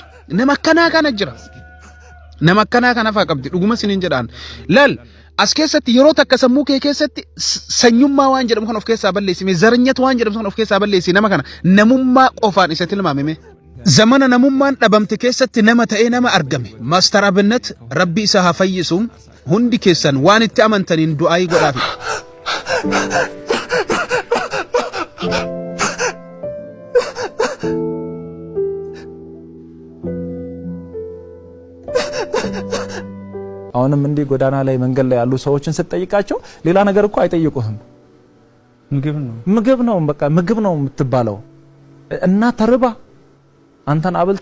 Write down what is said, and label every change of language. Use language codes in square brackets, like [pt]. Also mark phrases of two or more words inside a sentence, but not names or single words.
[om] nama akkanaa kana jira nama akkanaa kana faa qabdi dhuguma sinin jedhaan lal as keessatti yeroo takka sammuu kee keessatti sanyummaa waan jedhamu kan of keessaa balleessime zaranyat waan jedhamu kan of keessaa balleessi nama kana namummaa qofaan isa tilmaamame zamana namummaan dhabamte keessatti nama ta'ee nama argame master abinnet rabbi isa haa fayyisuun hundi keessan waan itti amantaniin du'aayii godhaafi [am] አሁንም እንዲህ ጎዳና ላይ መንገድ ላይ ያሉ ሰዎችን ስትጠይቃቸው ሌላ ነገር እኮ አይጠይቁህም ምግብ ነው በቃ ምግብ ነው የምትባለው እና ተርባ አንተን አብልታ